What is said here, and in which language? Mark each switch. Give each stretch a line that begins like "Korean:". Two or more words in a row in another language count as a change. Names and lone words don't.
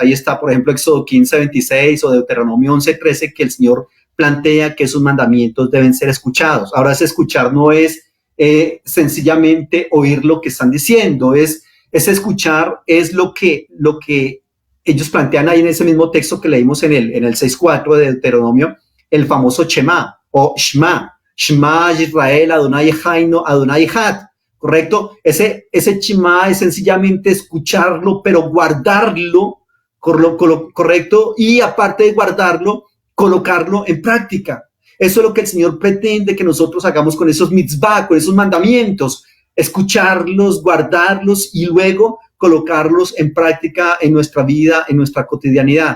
Spanish: Ahí está, por ejemplo, Éxodo 15:26 o Deuteronomio 11:13, que el Señor plantea que esos mandamientos deben ser escuchados. Ahora, ese escuchar no es sencillamente oír lo que están diciendo, es escuchar, es lo que ellos plantean ahí en ese mismo texto que leímos en el 6.4 de Deuteronomio, el famoso Shema o Shema,
Hebrew: שמע ישראל, אדוני אלהינו, אדוני אחד,
Spanish: ¿correcto? Ese Shema es sencillamente escucharlo, pero guardarlo, correcto, y aparte de guardarlo, colocarlo en práctica. Eso es lo que el Señor pretende que nosotros hagamos con esos mitzvah, con esos mandamientos, escucharlos, guardarlos y luego colocarlos en práctica en nuestra vida, en nuestra cotidianidad.